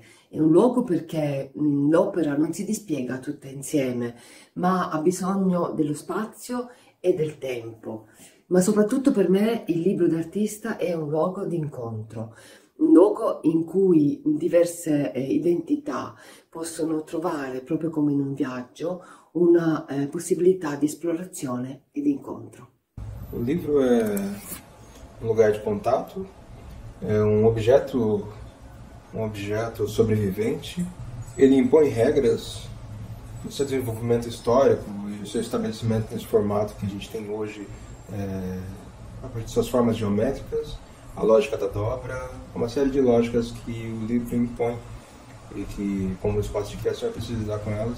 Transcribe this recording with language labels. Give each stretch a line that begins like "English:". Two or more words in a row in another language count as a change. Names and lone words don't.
Italian: È un luogo perché l'opera non si dispiega tutta insieme, ma ha bisogno dello spazio e del tempo. Ma soprattutto per me il libro d'artista è un luogo di incontro, un luogo in cui diverse identità possono trovare, proprio come in un viaggio, una possibilità di esplorazione e di incontro.
Portuguese: O livro é um lugar de contato, é um objeto sobrevivente. Ele impõe regras no seu desenvolvimento histórico e o seu estabelecimento nesse formato que a gente tem hoje, a partir de suas formas geométricas, a lógica da dobra, uma série de lógicas que o livro impõe e que, como espaço de criação, eu preciso lidar com elas.